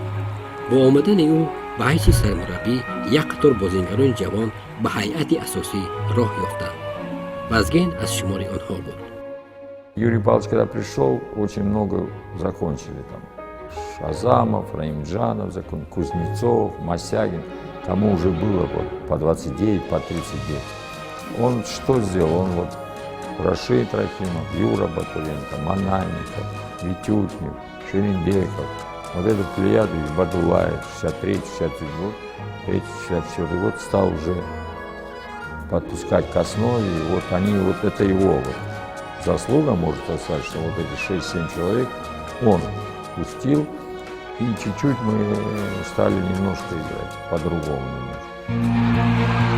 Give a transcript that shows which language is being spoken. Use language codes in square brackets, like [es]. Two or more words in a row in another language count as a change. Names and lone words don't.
[tg] бо омадани ӯ ба ҳайси сармураббӣ як қатор бозингарони ҷавон ба ҳайати асосӣ роҳ ёфтанд. Вазген аз шумори онҳо буд. [ru] Юрий Павлович, когда пришел, очень много закончили там. Шазамов, Раимджанов, Кузнецов, Мосягин. Кому уже было вот по 29, по 30 лет. Он что сделал? Он вот Рашид Рахимов, Юра Батуренко, Манайников, Витютнев, Шеренбеков, вот этот плеяду из Бадулаев, 63-64 год стал уже подпускать к основе, и вот они, вот это его вот заслуга, может сказать, что вот эти 6-7 человек он пустил, и чуть-чуть мы стали немножко играть, по-другому немножко.